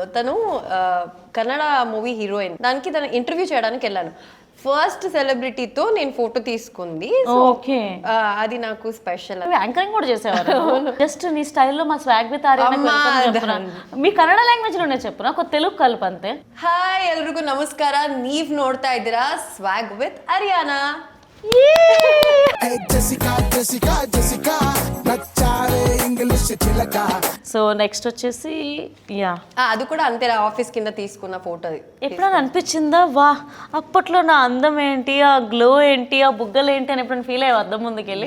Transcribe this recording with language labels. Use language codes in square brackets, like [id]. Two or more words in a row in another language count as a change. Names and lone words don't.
[te] తను కన్నడ [en] movie heroine, [te] దానికి తను ఇంటర్వ్యూ చేయడానికి వెళ్ళాను. ఫస్ట్ సెలబ్రిటీతో నేను ఫోటో తీసుకుంది. ఓకే, అది నాకు స్పెషల్. యాంకరింగ్ కూడా చేసేవారు. జస్ట్ నీ స్టైల్లో మా స్వాగ్ విత్ ఆర్యనా మీ కన్నడ లాంగ్వేజ్ లోనే చెప్పు, నాకు తెలుగు కలుపు అంతే. [kn] ಹಾಯ್ ಎಲ್ರಿಗೂ ನಮಸ್ಕಾರ, ನೀವ್ ನೋಡ್ತಾ ಇದ್ದೀರಾ ಸ್ವಾಗ್ ವಿತ್ ಅರಿಯಾನಾ. [en] so next [te] వచ్చేసి యా, అది కూడా అంతే, ఆఫీస్ కింద తీసుకున్న ఫోటో. ఎప్పుడైనా అనిపించిందా వా అప్పట్లో నా అందం ఏంటి, ఆ గ్లో ఏంటి, ఆ బుగ్గలు ఏంటి అని ఎప్పుడైనా ఫీల్ అయ్యా అద్దం ముందుకెళ్ళి?